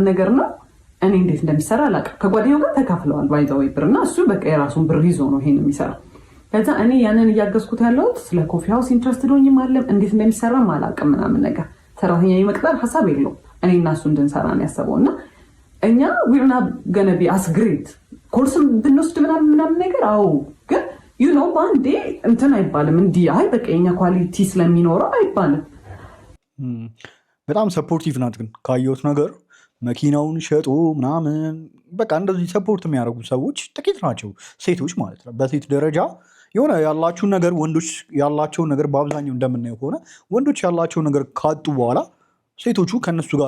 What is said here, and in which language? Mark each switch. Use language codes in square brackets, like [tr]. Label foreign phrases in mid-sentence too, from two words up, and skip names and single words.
[am] ነገር ነው። እኔ እንዴት እንደሚሰራ አላውቅም። ከጓደኛው ጋር ተካፍለዋል ባይዛው ብርና እሱ በቃ የራሱን ብር ይዞ ነው ይሄን የሚሰራው። ከዛ እኔ ያንን እያገዝኩት ያለሁት ስለ [en] coffee house interested [am] ሆኜ ማለም እንዴት እንደሚሰራም አላውቅም ምናምን ነገር። ሰራተኛ የመቅጠር ሐሳብ የለውም። እኔ እና እሱ እንድንሰራ ነው ያሰበውና እኛ [en] we're not gonna be as great [am] ኮርስም ብንወስድ ምናምን ነገር አዎ ግን [en] you know [am] ባንዴ እንትን አይባልም እንዲህ አይ በቃ የኛ ኳሊቲ ስለሚኖረው አይባልም። በጣም ሰፖርቲቭ ናት ግን ካየሁት ነገር መኪናውን ሸጡ ምናምን በቃ እንደዚህ ሰፖርት የሚያደርጉ ሰዎች ጥቂት ናቸው፣ ሴቶች ማለት ነው። በሴት ደረጃ የሆነ ያላችሁን ነገር ወንዶች ያላቸውን ነገር በአብዛኛው እንደምናየው ከሆነ ወንዶች ያላቸውን ነገር ካጡ በኋላ ሴቶቹ ከነሱ ጋር